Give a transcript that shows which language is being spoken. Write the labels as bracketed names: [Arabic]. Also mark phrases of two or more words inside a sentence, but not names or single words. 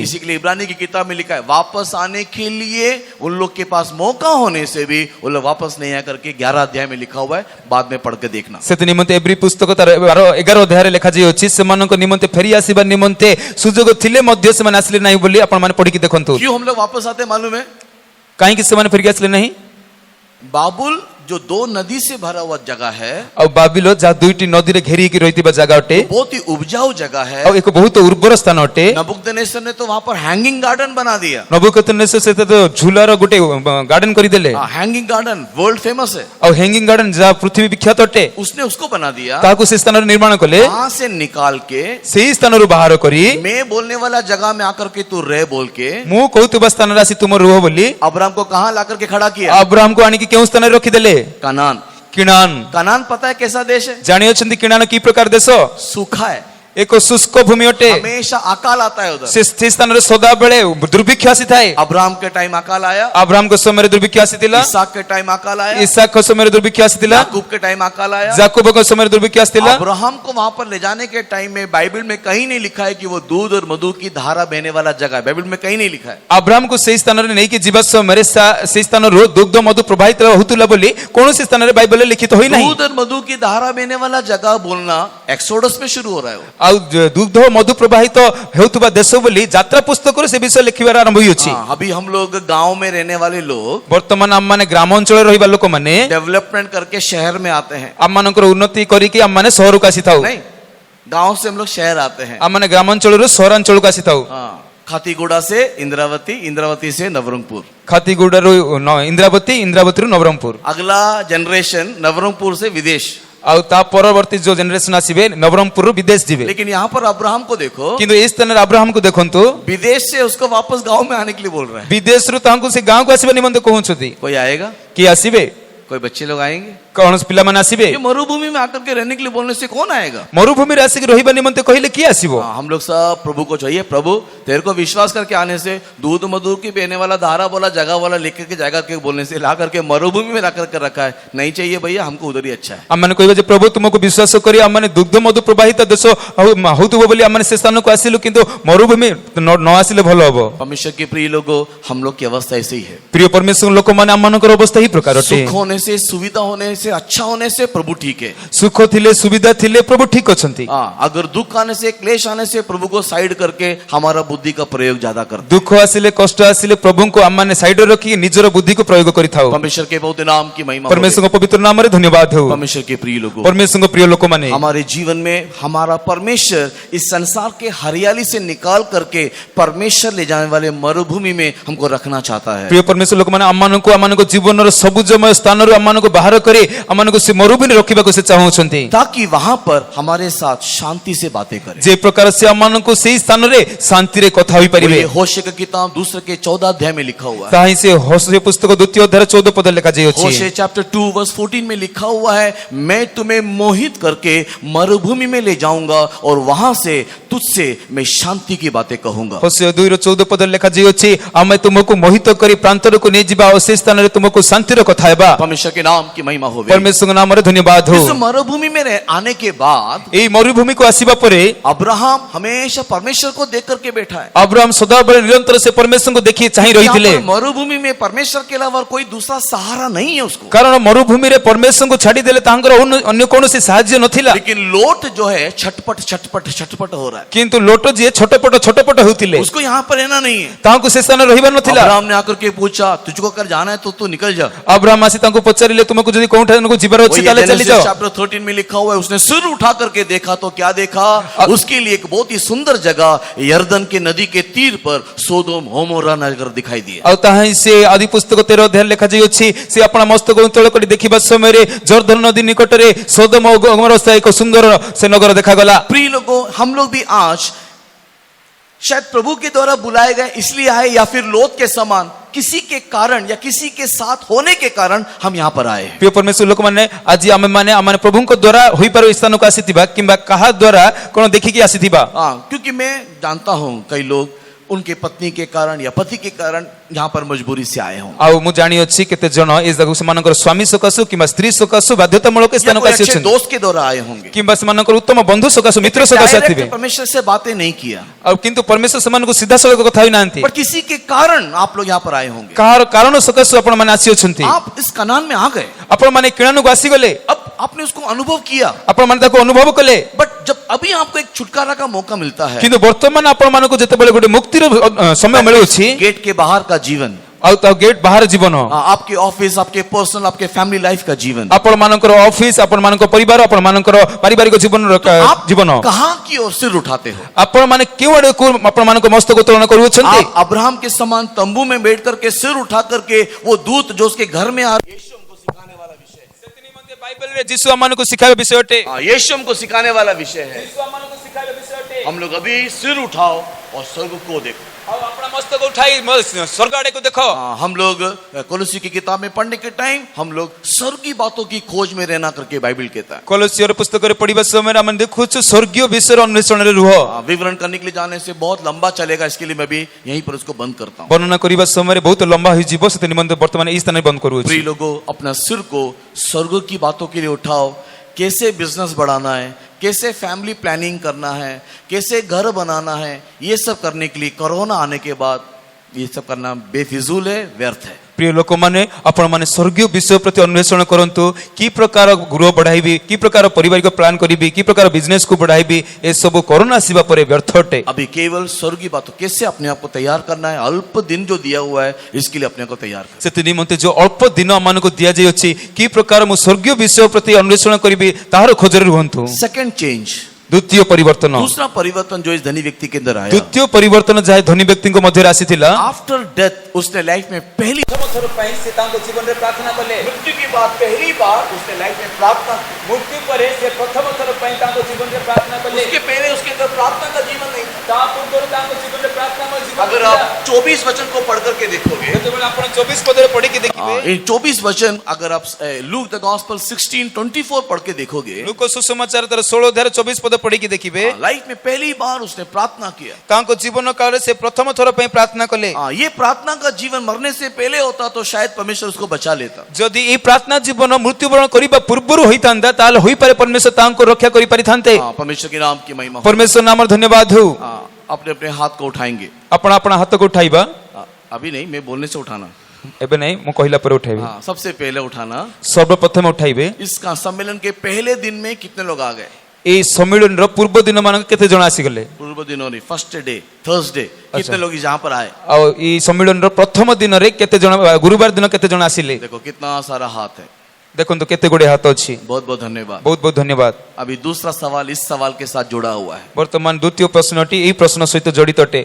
[Hindi] इसी के लिए इब्रानी की किताब में लिखा है, वापस आने के लिए उन लोग के पास मौका होने से भी वो लोग वापस नहीं आ करके 11 अध्याय में लिखा हुआ है, बाद में पढ़ के देखना। [Odia] ସେତ ନିମନ୍ତେ ଏବ୍ରୀ ପୁସ୍ତକ ତାର 11 ଅଧ୍ୟାୟ ରେ ଲେଖା ଯାଇ ଅଛି, ସେମାନଙ୍କ ନିମନ୍ତେ ଫେରି ଆସିବା ନିମନ୍ତେ ସୁଯୋଗ ଥିଲେ ମଧ୍ୟ ସେ ମାନେ ଆସିଲେ ନାହିଁ ବୋଲି ଆପଣ ମାନେ ପଢି କି ଦେଖନ୍ତୁ। [Hindi] क्यों हम लोग वापस आते मालूम है? [Odia] କାହିଁକି ସେ ମାନେ ଫେରି ଆସିଲେ ନାହିଁ? [Hindi] बाबुल जो दो नदी से भरा हुआ जगह है, [Odia] ଆଉ ବାବିଲୋ ଯାହା ଦୁଇଟି ନଦୀରେ ଘେରି ହେଇକି ରହିଥିବା ଜାଗା ଅଟେ [Hindi] बहुत ही उपजाऊ जगह है। [Odia] ଆଉ ଏକ ବହୁତ ଉର୍ବର ସ୍ଥାନ ଅଟେ। [Hindi] नबूकदनेस्सर ने तो वहां पर [English] hanging garden [Hindi] बना दिया। [Odia] ନବୁକଦନେସ୍ସର ସେ ତ ଝୁଲାର ଗୋଟେ ଗାର୍ଡେନ କରିଦେଲେ। [English] hanging garden world famous [Hindi] है, [Odia] ଆଉ [English] hanging garden [Odia] ଯାହା ପୃଥିବୀ ବିଖ୍ୟାତ ଅଟେ [Hindi] उसने उसको बना दिया। [Odia] ତାହାକୁ ସେ ସ୍ଥାନରେ ନିର୍ମାଣ କଲେ। [Hindi] वहां से निकाल के [Odia] ସେଇ ସ୍ଥାନରୁ ବାହାର କରି [Hindi] मैं बोलने वाला जगह में आकर के तू रह बोल के [Odia] ମୁଁ କହୁଥିବା ସ୍ଥାନରେ ଆସି ତୁମ ରୁହ ବୋଲି [Hindi] अब्राहम को कहां लाकर के खड़ा किया? [Odia] अब्राहमକୁ ଆଣିକି କେଉଁ ସ୍ଥାନରେ ରଖିଦେଲେ? [Hindi] कनान। [Odia] କିଣାନ। [Hindi] कनान पता है कैसा देश है? [Odia] ଜାଣିଅଛନ୍ତି କିଣାନ କି ପ୍ରକାର ଦେଶ? [Hindi] सूखा है, [Odia] ଏକ ଶୁଷ୍କ ଭୂମି ଅଟେ। [Hindi] हमेशा अकाल आता है उधर। [Odia] ସେ ସ୍ଥାନରେ ସଦାବେଳେ ଦୁର୍ଭିକ୍ଷ ଆସିଥାଏ। [Hindi] अब्राहम के टाइम अकाल आया, [Odia] अब्राहमଙ୍କ ସମୟରେ ଦୁର୍ଭିକ୍ଷ ଆସିଥିଲା। [Hindi] इसहाक के टाइम अकाल आया, [Odia] ଇସାକଙ୍କ ସମୟରେ ଦୁର୍ଭିକ୍ଷ ଆସିଥିଲା। [Hindi] याकूब के टाइम अकाल आया। [Odia] ଯାକୋବଙ୍କ ସମୟରେ ଦୁର୍ଭିକ୍ଷ ଆସିଥିଲା। [Hindi] अब्राहम को वहां पर ले जाने के टाइम में बाइबल में कहीं नहीं लिखा है कि वो दूध और मधु की धारा बहने वाला जगह है। बाइबल में कहीं नहीं लिखा है। [Odia] अब्राहमକୁ ସେଇ ସ୍ଥାନରେ ନେଇକି ଯିବା ସମୟରେ ସେଇ ସ୍ଥାନରୁ ଦୁଗ୍ଧ ମଧୁ ପ୍ରବାହିତ ହେଉଥିଲା ବୋଲି କୌଣସି ସ୍ଥାନରେ ବାଇବଲରେ ଲିଖିତ ହୋଇନାହିଁ। [Hindi] दूध और मधु की धारा बहने वाला जगह बोलना एक्सोडस में शुरू हो रहा है। [Odia] ଆଉ ଦୁଗ୍ଧ ମଧୁ ପ୍ରବାହିତ ହେଉଥିବା ଦେଶ ବୋଲି ଯାତ୍ରା ପୁସ୍ତକରେ ସେ ବିଷୟ ଲେଖିବାର ଆରମ୍ଭ ହୋଇଅଛି। [Hindi] अभी हम लोग गांव में रहने वाले लोग [Odia] ବର୍ତ୍ତମାନ ଆମମାନେ ଗ୍ରାମାଞ୍ଚଳରେ ରହିବା ଲୋକମାନେ [Hindi] डेवलपमेंट करके शहर में आते हैं। [Odia] ଆମମାନଙ୍କର ଉନ୍ନତି କରିକି ଆମମାନେ ସହରକୁ ଆସିଥାଉ। [Hindi] नहीं, गांव से हम लोग शहर आते हैं। [Odia] ଆମମାନେ ଗ୍ରାମାଞ୍ଚଳରୁ ସହରାଞ୍ଚଳକୁ ଆସିଥାଉ। [Hindi] खातीगुड़ा से इंद्रावती, इंद्रावती से नवरंगपुर। [Odia] ଖାତିଗୁଡାରୁ ଇନ୍ଦ୍ରାବତୀ, ଇନ୍ଦ୍ରାବତୀରୁ ନବରଙ୍ଗପୁର। [Hindi] अगला जनरेशन नवरंगपुर से विदेश। [Odia] ଆଉ ତା ପରବର୍ତ୍ତୀ ଯୋଉ ଜେନେରେସନ ଆସିବେ ନବରଙ୍ଗପୁରରୁ ବିଦେଶ ଯିବେ। [Hindi] लेकिन यहाँ पर अब्राहम को देखो, [Odia] କିନ୍ତୁ ଏ ସ୍ଥାନରେ ଆବ୍ରାହମକୁ ଦେଖନ୍ତୁ, [Hindi] विदेश से उसको वापस गांव में आने के लिए बोल रहा है। [Odia] ବିଦେଶରୁ ତାଙ୍କୁ ସେ ଗାଁକୁ ଆସିବା ନିମନ୍ତେ କହୁଛନ୍ତି। [Hindi] कोई आएगा? [Odia] କିଏ ଆସିବେ? [Hindi] कोई बच्चे लोग आएंगे? [Odia] କୌଣସି ପିଲାମାନେ ଆସିବେ? [Hindi] ये मरुभूमि में आकर के रहने के लिए बोलने से कौन आएगा? [Odia] ମରୁଭୂମିରେ ଆସିକି ରହିବା ନିମନ୍ତେ କହିଲେ କିଏ ଆସିବ? [Hindi] हम लोग सब प्रभु को चाहिए, प्रभु तेरे को विश्वास करके आने से दूध मधु की बहने वाला धारा वाला जगह वाला लेकर के जाएगा के बोलने से ला करके मरुभूमि में ला करके रखा है। नहीं चाहिए भैया, हमको उधर ही अच्छा है। [Odia] ଆମମାନେ କହିବା ଯେ ପ୍ରଭୁ ତୁମକୁ ବିଶ୍ୱାସ କରି ଆମମାନେ ଦୁଗ୍ଧ ମଧୁ ପ୍ରବାହିତ ଦେଶ ହଉଥିବ ବୋଲି ଆମମାନେ ସେ ସ୍ଥାନକୁ ଆସିଲୁ, କିନ୍ତୁ ମରୁଭୂମି ନ ଆସିଲେ ଭଲ ହବ। [Hindi] परमेश्वर के प्रिय लोगों, हम लोग की अवस्था ऐसी ही है। [Odia] ପ୍ରିୟ ପରମେଶ୍ୱର ଲୋକମାନେ ଆମମାନଙ୍କର ଅବସ୍ଥା ଏହି ପ୍ରକାର ଅଟେ। [Hindi] सुख होने से, सुविधा होने से, अच्छा होने से प्रभु ठीक है। [Odia] ସୁଖ ଥିଲେ ସୁବିଧା ଥିଲେ ପ୍ରଭୁ ଠିକ ଅଛନ୍ତି। [Hindi] अगर दुख आने से, क्लेश आने से प्रभु को साइड करके हमारा बुद्धि का प्रयोग ज्यादा करते हैं। [Odia] ଦୁଃଖ ଆସିଲେ କଷ୍ଟ ଆସିଲେ ପ୍ରଭୁଙ୍କୁ ଆମମାନେ ସାଇଡରେ ରଖି ନିଜର ବୁଦ୍ଧିକୁ ପ୍ରୟୋଗ କରିଥାଉ। [Hindi] परमेश्वर के बहुत नाम की महिमा हो। [Odia] ପରମେଶ୍ୱରଙ୍କ ପବିତ୍ର ନାମରେ ଧନ୍ୟବାଦ ହେଉ। [Hindi] परमेश्वर के प्रिय लोगों, [Odia] ପରମେଶ୍ୱରଙ୍କ ପ୍ରିୟ ଲୋକମାନେ, [Hindi] हमारे जीवन में हमारा परमेश्वर इस संसार के हरियाली से निकाल करके परमेश्वर ले जाने वाले मरुभूमि में हमको रखना चाहता है। [Odia] ପ୍ରିୟ ପରମେଶ୍ୱର ଲୋକମାନେ ଆମମାନଙ୍କୁ ଆମମାନଙ୍କ ଜୀବନର ସବୁଜମୟ ସ୍ଥାନରୁ ଆମମାନଙ୍କୁ ବାହାର କରି ଆମମାନଙ୍କୁ ସେ ମରୁଭୂମିରେ ରଖିବାକୁ ସେ ଚାହୁଁଛନ୍ତି, [Hindi] ताकि वहां पर हमारे साथ शांति से बातें करें। [Odia] ଯେ ପ୍ରକାର ସେ ଆମମାନଙ୍କୁ ସେଇ ସ୍ଥାନରେ ଶାନ୍ତିରେ କଥା ହୋଇପାରିବେ। [Hindi] ये होशे की किताब दूसरे के 14 अध्याय में लिखा हुआ है। [Odia] ତାହିଁ ସେ ହୋଶେ ପୁସ୍ତକ ଦ୍ୱିତୀୟ ଅଧ୍ୟାୟ 14 ପଦ ଲେଖାଯାଇଅଛି। [Hindi] होशे चैप्टर 2 वर्स 14 में लिखा हुआ है, मैं तुम्हें मोहित करके मरुभूमि में ले जाऊंगा और वहां से तुझसे मैं शांति की बातें कहूंगा। [Odia] ହୋଶେ 2ର 14 ପଦ ଲେଖାଯାଇଅଛି, ଆମେ ତୁମକୁ ମୋହିତ କରି ପ୍ରାନ୍ତରକୁ ନେଇଯିବା ଓ ସେ ସ୍ଥାନରେ ତୁମକୁ ଶାନ୍ତିର କଥା ହେବା। [Hindi] परमेश्वर के नाम की महिमा हो। [Odia] ପରମେଶ୍ୱରଙ୍କ ନାମରେ ଧନ୍ୟବାଦ ହେଉ। [Hindi] इस मरुभूमि में आने के बाद [Odia] ଏଇ ମରୁଭୂମିକୁ ଆସିବା ପରେ [Hindi] अब्राहम हमेशा परमेश्वर को देख करके बैठा है। [Odia] अब्राहम सदाବେଳେ ନିରନ୍ତର ସେ ପରମେଶ୍ୱରଙ୍କୁ ଦେଖି ଚାହିଁ ରହିଥିଲେ। [Hindi] यहाँ पर मरुभूमि में परमेश्वर के अलावा कोई दूसरा सहारा नहीं है उसको। [Odia] କାରଣ ମରୁଭୂମିରେ ପରମେଶ୍ୱରଙ୍କୁ ଛାଡ଼ିଦେଲେ ତାଙ୍କର ଅନ୍ୟ କୌଣସି ସାହାଯ୍ୟ ନଥିଲା। [Hindi] लेकिन लोट जो है छटपट छटपट छटपट हो रहा है। [Odia] କିନ୍ତୁ ଲୋଟ ଯିଏ ଛଟପଟ ହେଉଥିଲେ, [Hindi] उसको यहाँ पर रहना नहीं है। [Odia] ତାହାଙ୍କୁ ସେ ସ୍ଥାନରେ ରହିବାର ନଥିଲା। [Hindi] अब्राहम ने आकर के पूछा, तुझको कर जाना है तो तू निकल जा। [Odia] अब्राहम ଆସି ତାଙ୍କୁ ପଚାରିଲେ, ତୁମକୁ ଯଦି कोठानକୁ ଯିବାର ଅଛି ତାହେଲେ ଚାଲି ଯାଅ। [Hindi] चैप्टर 13 में लिखा हुआ है, उसने सिर उठा करके देखा तो क्या देखा? उसके लिए एक बहुत ही सुंदर जगह यर्दन के नदी के तीर पर सोदोम होमोरा नगर दिखाई दिया। [Odia] ଆଉ ତାହାହିଁ ସେ ଆଦି ପୁସ୍ତକ 13 ଅଧ୍ୟାୟ ଲେଖାଯାଇଅଛି, ସେ ଆପଣ ମସ୍ତକ ଉତ୍ତୋଳ କରି ଦେଖିବା ସମୟରେ ଜର୍ଦନ ନଦୀ ନିକଟରେ ସୋଦମ ଓ ଗମୋରା ଏକ ସୁନ୍ଦର ସେ ନଗର ଦେଖାଗଲା। [Hindi] प्रिय लोगों, हम लोग भी आज शायद प्रभु के द्वारा बुलाए गए इसलिए आए, या फिर लोट के समान किसी के कारण या किसी के साथ होने के कारण हम यहाँ पर आए। [Odia] ପ୍ରିୟ ପରମେଶ୍ୱର ଲୋକମାନେ, ଆଜି ଆମେମାନେ ପ୍ରଭୁଙ୍କ ଦ୍ୱାରା ହୋଇପାରୁ ସ୍ଥାନକୁ ଆସିଥିବା କିମ୍ବା କାହା ଦ୍ୱାରା କ'ଣ ଦେଖିକି ଆସିଥିବା। [Hindi] क्योंकि मैं जानता हूँ कई लोग उनके पत्नी के कारण या पति के कारण यहाँ पर मजबूरी से आए हों। [Odia] ଆଉ ମୁଁ ଜାଣିଅଛି କେତେ ଜଣ ଏ ଜାଗାକୁ ସେମାନଙ୍କର ସ୍ୱାମୀ ସକାଶୁ କିମ୍ବା ସ୍ତ୍ରୀ ସକାଶୁ ବାଧ୍ୟତାମୂଳକ ସ୍ଥାନକୁ [Hindi] अच्छे [Odia] ଆସିଅଛନ୍ତି, [Hindi] दोस्त के द्वारा आए होंगे। [Odia] କିମ୍ବା ସେମାନଙ୍କର ଉତ୍ତମ ବନ୍ଧୁ ସକାଶୁ ମିତ୍ର ସକାଶୁ ଆସିଥିବେ। [Hindi] डायरेक्ट परमेश्वर से बातें नहीं किया, [Odia] ଆଉ କିନ୍ତୁ ପରମେଶ୍ୱର ସେମାନଙ୍କୁ ସିଧାସଳଖ କଥା ହୋଇନାହାନ୍ତି। [Hindi] पर किसी के कारण आप लोग यहाँ पर आए होंगे। [Odia] କାହାର କାରଣ ସକାଶୁ ଆପଣମାନେ ଆସିଅଛନ୍ତି। [Hindi] आप इस कनान में आ गए, [Odia] ଆପଣମାନେ କିଣାନକୁ ଆସିଗଲେ, [Hindi] अब आपने उसको अनुभव किया, [Odia] ଆପଣମାନେ ତାକୁ ଅନୁଭବ କଲେ। [Hindi] बट जब अभी आपको एक छुटकारा का मौका मिलता है, [Odia] କିନ୍ତୁ ବର୍ତ୍ତମାନ ଆପଣମାନଙ୍କୁ ଯେତେବେଳେ ଗୋଟେ ମୁକ୍ତିର ସମୟ ମିଳୁଛି, [Hindi] गेट के बाहर का जीवन [Odia] ଆଉ ତା ଗେଟ୍ ବାହାର ଜୀବନ [Hindi] आपके ऑफिस, आपके पर्सनल, आपके [English] family life [Hindi] का जीवन। [Odia] ଆପଣ ମାନଙ୍କର ଅଫିସ ଆପଣ ମାନଙ୍କ ପରିବାର ଆପଣ ମାନଙ୍କର ପାରିବାରିକ ଜୀବନର [Hindi] आप [Odia] ଜୀବନ [Hindi] कहाँ की ओर सिर उठाते हो? [Odia] ଆପଣ ମାନେ କେଉଁ ଆଡକୁ ଆପଣ ମାନଙ୍କ ମସ୍ତକ ଉତ୍ତୋଳନ କରୁଅଛନ୍ତି? [Hindi] आप अब्राहम के समान तंबू में बैठ करके सिर उठा करके वो दूत जो उसके घर में आ यीशु हमको सिखाने वाला विषय है। [Odia] ସେଥି ନିମନ୍ତେ ବାଇବେଲରେ ଯୀଶୁ ଆମମାନଙ୍କୁ ଶିଖାଇବା ବିଷୟ ଅଟେ। [Hindi] यीशु हमको सिखाने वाला विषय है। [Odia] ଯୀଶୁ ଆମମାନଙ୍କୁ ଶିଖାଇବା ବିଷୟ ଅଟେ। [Hindi] हम लोग अभी सिर उठाओ और स्वर्ग को देखो। [Odia] ଆଉ ଆପଣ ମସ୍ତକ ଉଠାଇ ସ୍ୱର୍ଗ ଆଡକୁ ଦେଖ। [Hindi] हम लोग कोलोसी की किताब में पढ़ने के टाइम हम लोग स्वर्ग की बातों की खोज में रहना करके बाइबल कहता है। [Odia] କଲୋସିୟର ପୁସ୍ତକରେ ପଢିବା ସମୟରେ ଆମେ ଦେଖୁଛୁ ସ୍ୱର୍ଗୀୟ ବିଷୟର ଅନ୍ୱେଷଣରେ ରୁହ। [Hindi] विवरण करने के लिए जाने से बहुत लंबा चलेगा, इसके लिए मैं भी यहीं पर उसको बंद करता हूँ। [Odia] ବର୍ଣ୍ଣନା କରିବା ସମୟରେ ବହୁତ ଲମ୍ବା ହୋଇଯିବ, ସେଥି ନିମନ୍ତେ ବର୍ତ୍ତମାନ ଏହି ସ୍ଥାନରେ ବନ୍ଦ କରୁଅଛୁ। [Hindi] प्रिय लोगों, अपना सिर को स्वर्ग की बातों के लिए उठाओ। कैसे बिजनेस बढ़ाना है, कैसे [English] family planning [Hindi] करना है, कैसे घर बनाना है, ये सब करने के लिए कोरोना आने के बाद ये सब करना बेफिजूल है, व्यर्थ है। [Odia] ପ୍ରିୟ ଲୋକମାନେ ଆପଣ ମାନେ ସ୍ୱର୍ଗୀୟ ବିଷୟ ପ୍ରତି ଅନ୍ୱେଷଣ କରନ୍ତୁ। କି ପ୍ରକାର ଗୃହ ବଢାଇବି, କି ପ୍ରକାର ପାରିବାରିକ ପ୍ଲାନ କରିବି, କି ପ୍ରକାର ବିଜନେସ କୁ ବଢାଇବି, ଏସବୁ କରୋନା ଆସିବା ପରେ ବ୍ୟର୍ଥ ଅଟେ। [Hindi] अभी केवल स्वर्ग की बातों कैसे अपने आप को तैयार करना है, अल्प दिन जो दिया हुआ है इसके लिए अपने को तैयार करना। [Odia] ସେଥି ନିମନ୍ତେ ଯୋଉ ଅଳ୍ପ ଦିନ ଆମମାନଙ୍କୁ ଦିଆଯାଇଅଛି, କି ପ୍ରକାର ମୁଁ ସ୍ୱର୍ଗୀୟ ବିଷୟ ପ୍ରତି ଅନ୍ୱେଷଣ କରିବି ତାହାର ଖୋଜରେ ରୁହନ୍ତୁ। [English] second change, [Odia] ଦ୍ୱିତୀୟ ପରିବର୍ତ୍ତନ, [Hindi] दूसरा परिवर्तन जो इस धनी व्यक्ति के अंदर आया, [Odia] ଦ୍ୱିତୀୟ ପରିବର୍ତ୍ତନ ଯାହା ଧନୀ ବ୍ୟକ୍ତିଙ୍କ ମଧ୍ୟରେ ଆସିଥିଲା। [English] after death [Hindi] उसने लाइफ में पहली [Odia] ଥର ପାଇଁ ସେ ତାଙ୍କ ଜୀବନରେ ପ୍ରାର୍ଥନା କଲେ। [Hindi] मृत्यु के बाद पहली बार उसने लाइफ में प्रार्थना की। [Odia] ମୃତ୍ୟୁ ପରେ ସେ ପ୍ରଥମ ଥର ପାଇଁ ତାଙ୍କ ଜୀବନରେ ପ୍ରାର୍ଥନା କଲେ। [Hindi] उसके पहले उसके अंदर प्रार्थना का जीवन नहीं था। [Odia] ତା ପୂର୍ବରୁ ତାଙ୍କ ଜୀବନରେ ପ୍ରାର୍ଥନାମୟ ଜୀବନ [Hindi] अगर [Odia] ଥିଲା। [Hindi] आप 24 वचन को पढ़ करके देखोगे, [Odia] ଯେତେବେଳେ ଆପଣ 24 ପଦରେ ପଢିକି ଦେଖିବେ, [Hindi] इन 24 वचन अगर आप [English] Luke the Gospel [Hindi] 16:24 पढ़ के देखोगे, [Odia] ଲୁକ ସୁସମାଚାର ତାର 16 ଅଧ୍ୟାୟ 24 ପଦ ପଢିକି ଦେଖିବେ, [Hindi] लाइफ में पहली बार उसने प्रार्थना किया। [Odia] ତାଙ୍କ ଜୀବନ କାଳରେ ସେ ପ୍ରଥମ ଥର ପାଇଁ ପ୍ରାର୍ଥନା କଲେ। [Hindi] ये प्रार्थना का जीवन मरने से पहले होता तो शायद परमेश्वर उसको बचा लेता। [Odia] ଯଦି ଏହି ପ୍ରାର୍ଥନା ଜୀବନ ମୃତ୍ୟୁବରଣ କରିବା ପୂର୍ବରୁ ହୋଇଥାନ୍ତା ତାହେଲେ ହୋଇପାରେ ପରମେଶ୍ୱର ତାଙ୍କୁ ରକ୍ଷା କରିପାରିଥାନ୍ତେ। [Hindi] परमेश्वर के नाम की महिमा हो। [Odia] ପରମେଶ୍ୱର ନାମର ଧନ୍ୟବାଦ ହଉ। [Hindi] अपने अपने हाथ को उठाएंगे। [Odia] ଆପଣ ଆପଣ ହାତକୁ ଉଠାଇବା। [Hindi] अभी नहीं, मैं बोलने से उठाना। [Odia] ଏବେ ନାହିଁ, ମୁଁ କହିଲା ପରେ ଉଠାଇବେ। [Hindi] सबसे पहले उठाना। [Odia] ସର୍ବପ୍ରଥମେ ଉଠାଇବେ। [Hindi] इसका सम्मेलन के पहले दिन में कितने लोग आ गए? [Odia] ଏହି ସମ୍ମିଳନୀର ପୂର୍ବ ଦିନ ମାନଙ୍କ କେତେ ଜଣ ଆସିଗଲେ? [Hindi] पूर्व दिनों ने [English] first day Thursday [Hindi] कितने लोग यहाँ पर आए? [Odia] ଆଉ ଏହି ସମ୍ମିଳନୀର ପ୍ରଥମ ଦିନରେ କେତେ ଜଣ, ଗୁରୁବାର ଦିନ କେତେ ଜଣ ଆସିଲେ? [Hindi] देखो कितना सारा हाथ है। [Odia] ଦେଖନ୍ତୁ କେତେ ଗୁଡିଏ ହାତ ଅଛି। [Hindi] बहुत बहुत धन्यवाद। [Odia] ବହୁତ ବହୁତ ଧନ୍ୟବାଦ। [Hindi] अभी दूसरा सवाल इस सवाल के साथ जुड़ा हुआ है। [Odia] ବର୍ତ୍ତମାନ ଦ୍ୱିତୀୟ ପ୍ରଶ୍ନଟି ଏହି ପ୍ରଶ୍ନ ସହିତ ଜଡିତ ଅଟେ।